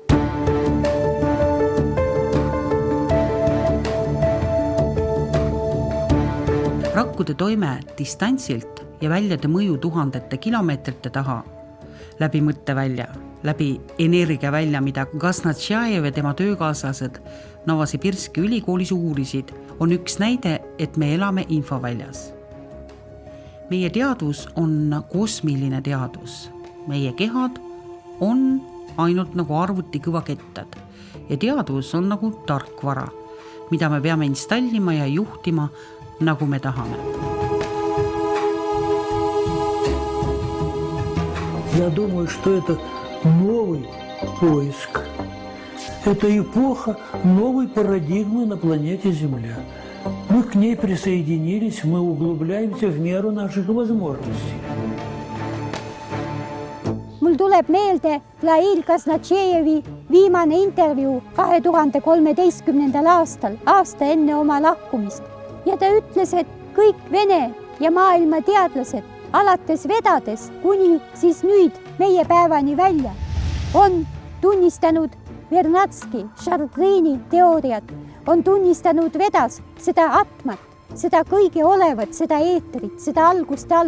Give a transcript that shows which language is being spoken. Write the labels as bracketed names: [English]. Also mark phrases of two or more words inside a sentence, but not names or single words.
[Estonian] Rakkude toime distantsilt ja väljade mõju tuhandete kilomeetrite taha, läbi mõttevälja, läbi energiavälja, mida Gaznatšajev ja tema töökaaslased Novosibirski ülikoolis uurisid, on üks näide, et me elame infoväljas. Meie teadvus on kosmiline teadvus. Meie kehad on ainult nagu arvuti kõvakettad ja teadvus on nagu tarkvara, mida me peame installima ja juhtima, nagu me tahame. [Russian] Я думаю, что это новый поиск. Это эпоха новой парадигмы на планете Земля. Мы к ней присоединились, мы углубляемся в меру наших возможностей. [Estonian] Mul tuleb meelde Vlail Gaznatšejevi viimane intervjuu 2013. aastal, aasta enne oma lahkumist. Ja ta ütles, et kõik Vene ja maailma teadlased, alates vedadest kuni siis nüüd meie päevani välja, on tunnistanud Vernatski, Šardrini teooriat, on tunnistanud vedas seda atmat, seda kõige olevat, seda eetrit, seda algust.